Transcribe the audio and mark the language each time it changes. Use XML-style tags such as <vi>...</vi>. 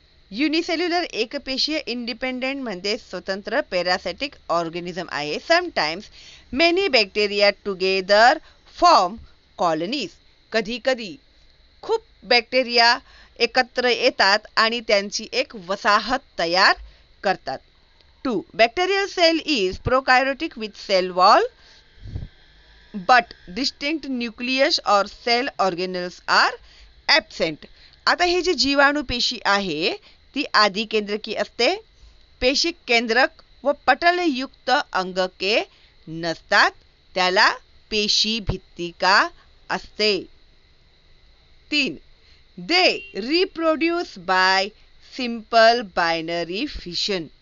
<mr>Unicellular एकपेशीय, independent म्हणजे स्वतंत्र पॅरासायटिक ऑर्गॅनिझम आहे.</mr> <en>Sometimes many bacteria together form colonies.</en> <mr>कधी कधी खूप बॅक्टेरिया एकत्र येतात आणि त्यांची एक वसाहत तयार करतात. 2.</mr> <en>Bacterial cell is prokaryotic with cell wall but distinct nucleus और cell organelles are absent.</en> <mr>आता हे जे जीवाणू पेशी आहे ती आधी केंद्रकी असते. पेशी केंद्रक व पटलयुक्त अंगके नसतात, त्याला पेशी भित्तिका असते.</mr> <en>3. They reproduce by simple binary fission.</en>